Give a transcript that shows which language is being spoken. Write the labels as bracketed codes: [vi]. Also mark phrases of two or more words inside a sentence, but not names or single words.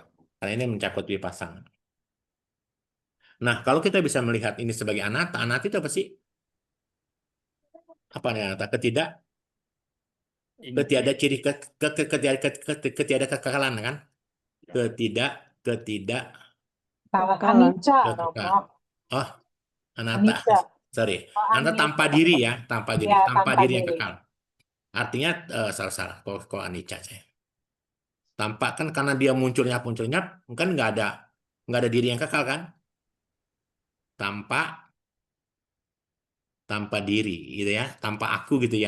[id] Karena ini mencakup vipassana. Nah, kalau kita bisa melihat ini sebagai anatta, anatta itu apa sih? Apa nih anatta? Ketiada ciri ketiada kekekalan kan? Ketidak Salah Kekalan. anicca, kekekalan. Romo. Oh, anatta. Anicca. Sorry. Oh, Anatta tanpa anicca. diri ya, tanpa diri, Ya, tanpa tanpa diri yang diri. kekal. Artinya salah-salah kalau anicca saya. Tanpa kan karena dia munculnya kan nggak ada diri yang kekal kan? Tanpa tanpa diri gitu ya, tanpa aku gitu ya.